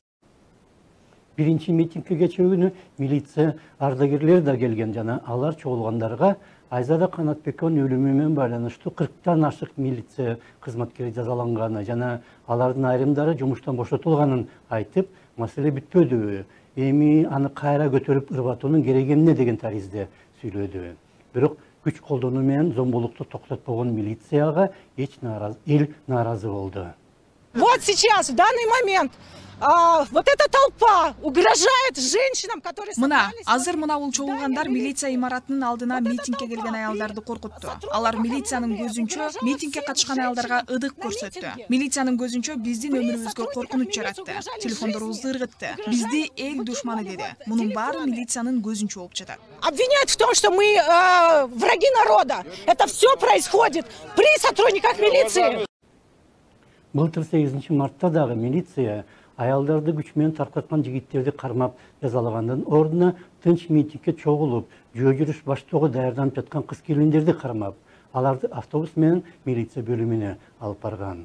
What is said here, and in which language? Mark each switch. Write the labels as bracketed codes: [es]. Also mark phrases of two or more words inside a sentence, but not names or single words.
[ky] Биринчи митингке кечээ күнү милиция ардагерлери да келген жана алар чогулгандарга Айзада Канатбековдун өлүмү менен байланыштуу 40тан ашык милиция кызматкери жазаланганы жана алардын айрымдары жумуштан бошотулганын айтып, маселе бүтпөдү. Эми аны кайра көтөрүп ырбатуунун кереги эмне деген таризде сүйлөдү. Бирок күч колдонуу менен зомбулукту токтотпогон милицияга эл нааразы болду. [ru] Вот сейчас, в данный момент, вот эта толпа угрожает женщинам, которые... [ky] Мына, азыр мына бул чогулгандар милиция имаратынын алдына митингке келген аялдарды коркутту. Алар милициянын көзүнчө митингке катышкан аялдарга ыдык көрсөттү. Милициянын көзүнчө биздин өмүрүбүзгө коркунуч жаратты. Телефондорубузду ыргытты. Бизди эл душманы деди. Мунун баары милициянын көзүнчө болуп жатат. [ru] Обвиняют в том, что мы враги народа. Это все происходит при сотрудниках милиции. [ky] Былтыр 8 мартта дагы милиция аялдарды күч менен таркаткан жигиттерди кармап жазалагандын ордуна тынч митингке чогулуп, жөө жүрүш баштоого даярданып жаткан кыз-келиндерди кармап, аларды автобус менен милиция бөлүмүнө алып барган.